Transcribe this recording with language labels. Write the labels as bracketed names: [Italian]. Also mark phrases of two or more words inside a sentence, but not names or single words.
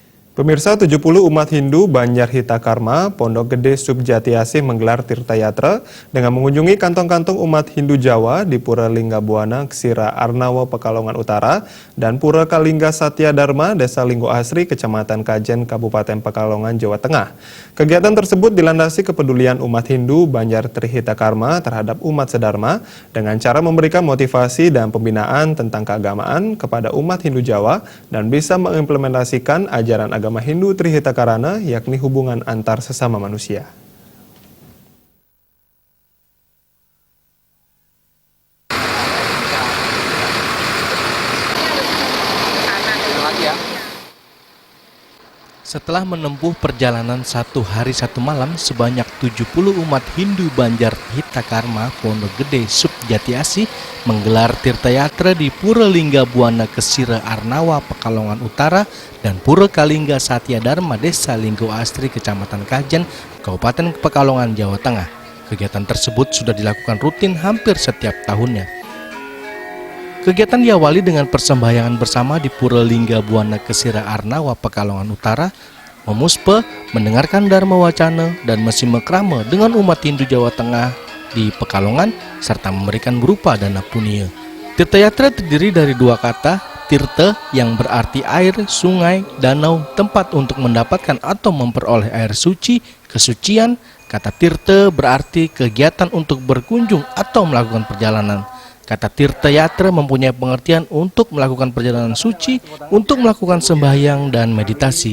[Indonesian] Pemirsa, 70 umat Hindu Banjar Hita Karma, Pondok Gede Subjati Asih menggelar Tirta Yatra dengan mengunjungi kantong-kantong umat Hindu Jawa di Pura Linggabuana, Ksira Arnawa, Pekalongan Utara, dan Pura Kalingga Satya Dharma, Desa Linggo Asri, Kecamatan Kajen, Kabupaten Pekalongan, Jawa Tengah. Kegiatan tersebut dilandasi kepedulian umat Hindu Banjar Trihita Karma terhadap umat sedharma dengan cara memberikan motivasi dan pembinaan tentang keagamaan kepada umat Hindu Jawa dan bisa mengimplementasikan ajaran agama Hindu Trihita Karana, yakni hubungan antar sesama manusia. Setelah menempuh perjalanan 1 hari 1 malam, sebanyak 70 umat Hindu Banjar Hita Karma Pondok Gede Subjati Asih menggelar Tirta Yatra di Pura Linggabuana Ksira Arnawa, Pekalongan Utara, dan Pura Kalingga Satya Dharma, Desa Linggo Asri, Kecamatan Kajen, Kabupaten Pekalongan, Jawa Tengah. Kegiatan tersebut sudah dilakukan rutin hampir setiap tahunnya. Kegiatan diawali dengan persembahyangan bersama di Pura Linggabuana Ksira Arnawa, Pekalongan Utara, memuspe, mendengarkan Dharma Wacana, dan mesime krama dengan umat Hindu Jawa Tengah di Pekalongan, serta memberikan berupa dana punia. Tirta Yatra terdiri dari 2 kata, tirta yang berarti air, sungai, danau, tempat untuk mendapatkan atau memperoleh air suci, kesucian. Kata tirta berarti kegiatan untuk berkunjung atau melakukan perjalanan. Kata Tirta Yatra mempunyai pengertian untuk melakukan perjalanan suci, untuk melakukan sembahyang dan meditasi.